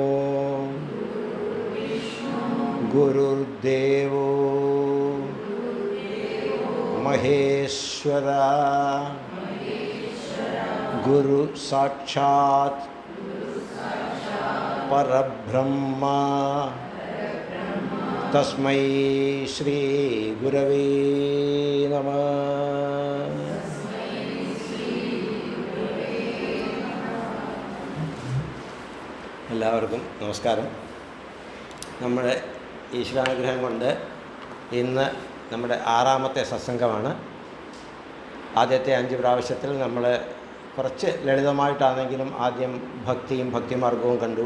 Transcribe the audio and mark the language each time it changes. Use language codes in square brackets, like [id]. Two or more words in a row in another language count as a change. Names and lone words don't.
[sa] गुरुर्देवो महेश्वरा गुरु साक्षात् परब्रह्मा तस्मै श्री गुरवे नमः. [ml] എല്ലാവർക്കും നമസ്കാരം. നമ്മുടെ ഈശ്വരാനുഗ്രഹം കൊണ്ട് ഇന്ന് നമ്മുടെ 6ാമത്തെ സത്സംഗമാണ്. ആദ്യത്തെ 5 പ്രാവശ്യത്തിൽ നമ്മൾ കുറച്ച് ലളിതമായിട്ടാണെങ്കിലും ആദ്യം ഭക്തിയും ഭക്തിമാർഗവും കണ്ടു.